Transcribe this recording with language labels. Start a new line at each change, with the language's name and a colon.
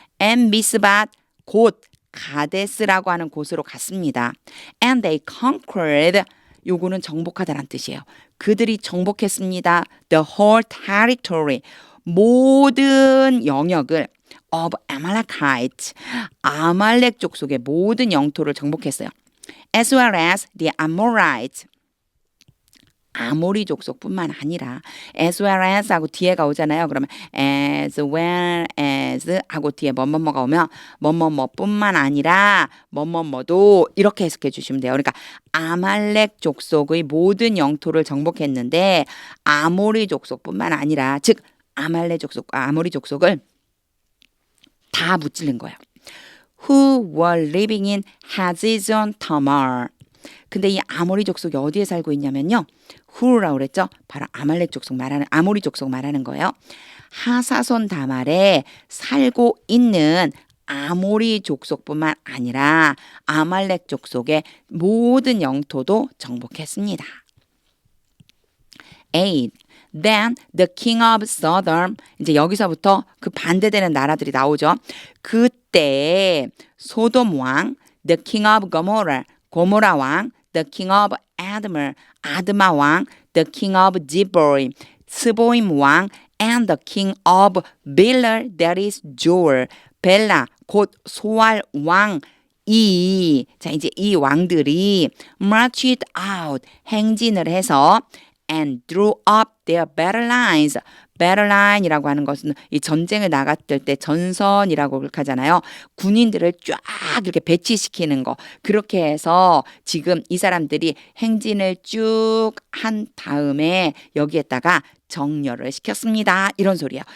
Korean: En-Mispat 곧 가데스라고 하는 곳으로 갔습니다.
English: And they conquered.
Korean: 요거는 정복하다란 뜻이에요. 그들이 정복했습니다.
English: The whole territory.
Korean: 모든 영역을
English: of Amalekite,
Korean: 아말렉 족속의 모든 영토를 정복했어요.
English: As well as the Amorites,
Korean: 아모리 족속뿐만 아니라 as well as 하고 뒤에가 오잖아요. 그러면 as well as 하고 뒤에 뭐뭐뭐가 오면 뭐뭐뭐뿐만 아니라 뭐뭐뭐도 이렇게 해석해 주시면 돼요. 그러니까 아말렉 족속의 모든 영토를 정복했는데 아모리 족속뿐만 아니라 즉 아말렉 족속과 아모리 족속을 다 무찌른 거예요.
English: Who were living in Hazezon Tamar.
Korean: 근데 이 아모리 족속이 어디에 살고 있냐면요. 후라고 그랬죠. 바로 아말렉 족속 말하는 아모리 족속 말하는 거예요. 하사손 다말에 살고 있는 아모리 족속뿐만 아니라 아말렉 족속의 모든 영토도 정복했습니다. 8.
English: Then the king of Sodom,
Korean: 이제 여기서부터 그 반대되는 나라들이 나오죠. 그때 소돔 왕,
English: the king of Gomorrah,
Korean: 고모라 왕,
English: the king of Admah,
Korean: 아드마 왕,
English: the king of Zeboim,
Korean: 스보임 왕,
English: and the king of Bela, that is Joel,
Korean: 벨라 곧 소알 왕. 자 이제 이 왕들이
English: marched out,
Korean: 행진을 해서
English: and drew up their battle lines.
Korean: battle line이라고 하는 것은 이 전쟁을 나갔을 때 전선이라고 그렇게 하잖아요. 군인들을 쫙 이렇게 배치시키는 거. 그렇게 해서 지금 이 사람들이 행진을 쭉 한 다음에 여기에다가 정렬을 시켰습니다. 이런 소리예요.